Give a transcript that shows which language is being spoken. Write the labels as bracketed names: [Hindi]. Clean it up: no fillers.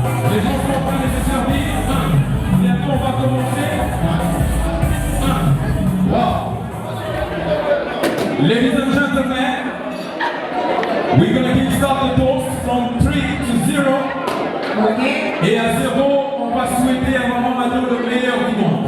[French] Les gens sont en train de se servir. Bientôt on va commencer. Wow. [English] Ladies and gentlemen, we're going to kickstart the toast from 3 to 0. Okay. [French] Et à 0, on va souhaiter à Maman Mado le meilleur du monde.